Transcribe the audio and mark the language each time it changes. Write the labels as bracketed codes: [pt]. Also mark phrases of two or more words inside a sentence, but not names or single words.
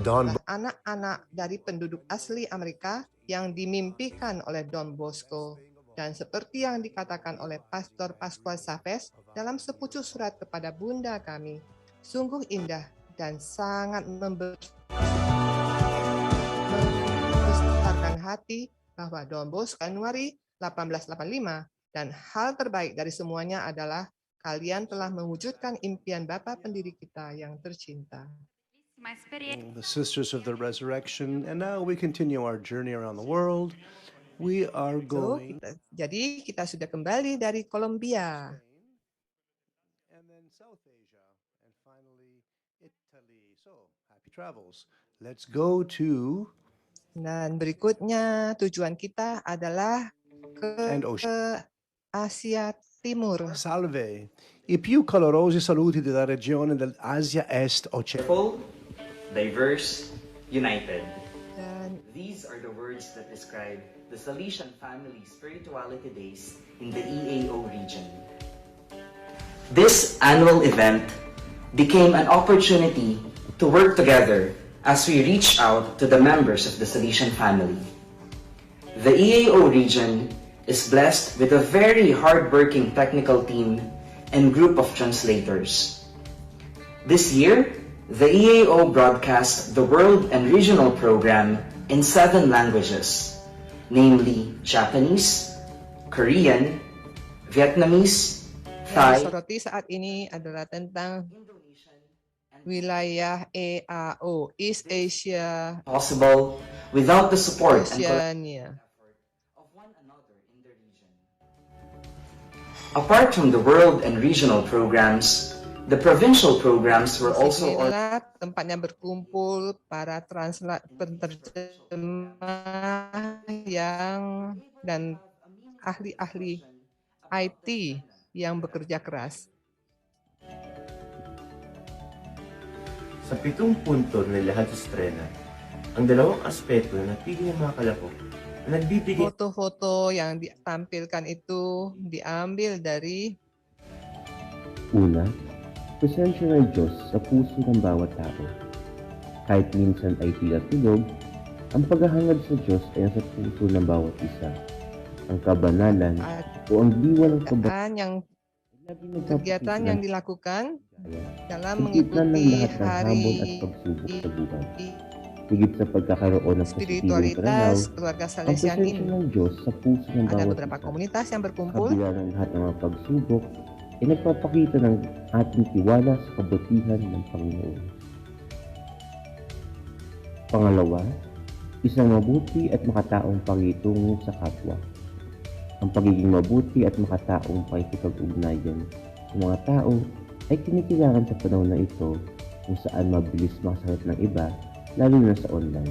[id] anak-anak dari penduduk asli Amerika yang dimimpikan oleh Don Bosco Dan seperti yang dikatakan oleh Pastor Pascual Safes dalam sepucuk surat kepada Bunda kami, sungguh indah dan sangat membesarkan hati bahwa Don Bosco Januari 1885 dan hal terbaik dari semuanya adalah kalian telah mewujudkan impian Bapa pendiri kita yang tercinta. [en] The Sisters of the Resurrection, and now we continue our journey around the world. We are going. [id] Jadi kita sudah kembali dari Kolombia. [en] And then South Asia, and finally Italy. So happy travels. Let's go to. [id] Dan berikutnya tujuan kita adalah ke Asia Timur. [it] Salve. I più calorosi saluti della regione dell'Asia Est Occidentale. [en] Diverse, united. These are the words that describe the Salesian Family Spirituality Days in the EAO region. This annual event became an opportunity to work together as we reach out to the members of the Salesian family. The EAO region is blessed with a very hard-working technical team and group of translators. This year, the EAO broadcast the world and regional program in 7 languages, namely Japanese, Korean, Vietnamese, Thai. [id] Yang soroti saat ini adalah tentang wilayah EAO, [en] East Asia. Possible without the support and Oceania. of one another in the region. Apart from the world and regional programs, the provincial programs were also [id] tempatnya berkumpul para penerjemah yang dan ahli-ahli IT yang bekerja keras. [tl] Sa 7 punto na lahat sa estrena, ang dalawang aspeto na napili ng mga kalahok na nagbibigay. [id] Foto-foto yang ditampilkan itu diambil dari [tl] Una, presensya ng Diyos sa puso ng bawat tao. Kahit minsan ay tila tulog, ang paghahangad sa Diyos ay nasa puso ng bawat isa. Ang kabanalan o ang diwa ng [id] kegiatan yang dilakukan dalam mengikuti mengikuti [tl] hari at pagsubok sa buhay. Higit sa pagkakaroon ng positibong pananaw, [id] keluarga [tl] ang Salesian presensya [id] ini. [tl] ng Diyos sa puso ng [id] Ada [tl] bawat [id] beberapa [tl] isa. [id] komunitas yang berkumpul. [tl] Kabila ng lahat ng mga pagsubok, ay nagpapakita ng ating tiwala sa kabutihan ng Panginoon. Pangalawa, isang mabuti at makataong pakikitungo sa kapwa. Ang pagiging mabuti at makataong pakikipag-ugnayan sa mga tao ay kinikilangan sa panahon na ito kung saan mabilis makasakit ng iba, lalo na sa online.